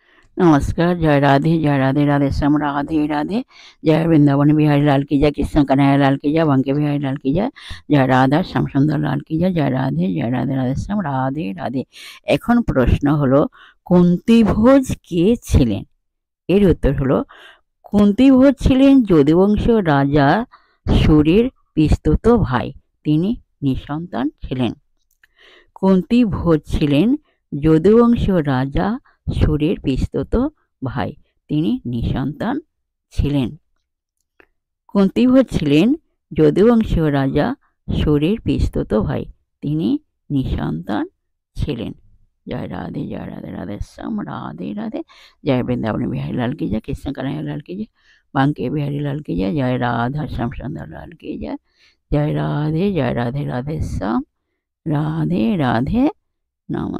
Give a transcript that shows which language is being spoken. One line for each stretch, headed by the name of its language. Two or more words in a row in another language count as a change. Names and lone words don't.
Hindi: नमस्कार, जय राधे राधे श्याम राधे राधे। जय वृंदावन बिहारी लाल की जय, कृष्ण कन्हैया लाल की जय, बंके बिहारी लाल की जय राधा श्याम सुंदर लाल की जय राधे राधे श्याम राधे राधे।
Bangla: এখন প্রশ্ন হলো কুন্তী ভোজ কে ছিলেন? এর উত্তর হলো কুন্তী ভোজ ছিলেন যদুবংশীয় রাজা সুরের পিস্তত ভাই, তিনি নিঃসন্তান ছিলেন। কুন্তী ভোজ ছিলেন যদুবংশীয় রাজা সুরের পিস্তত ভাই, তিনি নিঃসন্তান ছিলেন। কুন্তী ভোজ ছিলেন যদুবংশীয় রাজা সুরের পিস্তত ভাই, তিনি নিঃসন্তান ছিলেন।
Hindi: जय राधे राधे श्याम राधे राधे। जय वृंदावन बिहारी लाल की जय, कृष्ण कन्हैया लाल की जय, बांके बिहारी लाल की जय राधा श्याम सुंदर लाल की जय राधे राधे श्याम राधे राधे।